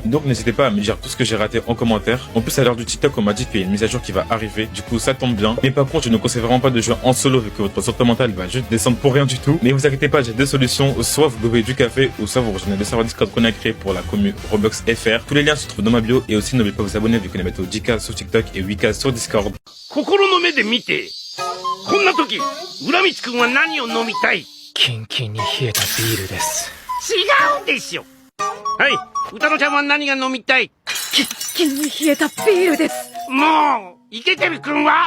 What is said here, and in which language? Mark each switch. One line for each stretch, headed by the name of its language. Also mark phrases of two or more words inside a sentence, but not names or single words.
French: Donc n'hésitez pas à me dire tout ce que j'ai raté en commentaire. En plus à l'heure du TikTok on m'a dit qu'il y a une mise à jour qui va arriver. Du coup ça tombe bien. Mais par contre je ne conseille vraiment pas de jouer en solo vu que votre santé mentale va juste descendre pour rien du tout. Mais vous inquiétez pas, j'ai deux solutions. Soit vous buvez du café ou soit vous rejoignez le serveur Discord qu'on a créé pour la commune Roblox FR. Tous les liens se trouvent dans ma bio et aussi n'oubliez pas de vous abonner vu qu'on est bientôt 10K sur TikTok et 8K sur Discord.
Japanese: 心の目で見て。こんな時、浦光くんは何を飲みたい？キンキンに冷えたビールです。違うでしょ。はい、歌乃ちゃんは何が飲みたい？キンキンに冷えたビールです。もう、イケてるくんは？